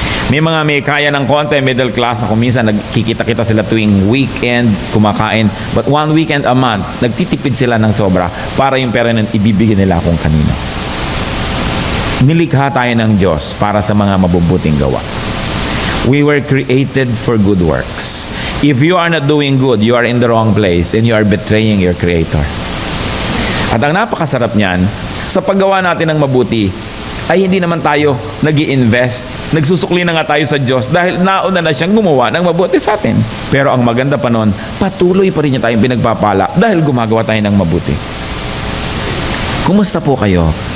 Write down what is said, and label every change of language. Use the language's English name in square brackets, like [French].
[Filipino] May kaya ng konti, middle class na kung minsan nagkikita-kita sila tuwing weekend, kumakain. [English] But 1 weekend a month, [Filipino] nagtitipid sila ng sobra para yung pera nun ibibigay nila kung kanino. Nilikha tayo ng Diyos para sa mga mabubuting gawa. [English] We were created for good works. If you are not doing good, you are in the wrong place and you are betraying your Creator. [Filipino] At ang napakasarap niyan, sa paggawa natin ng mabuti, ay hindi naman tayo nag-i-invest. Nagsusukli na nga tayo sa Diyos dahil nauna na siyang gumawa ng mabuti sa atin. Pero ang maganda pa nun, patuloy pa rin niya tayong pinagpapala dahil gumagawa tayo ng mabuti. Kumusta po kayo?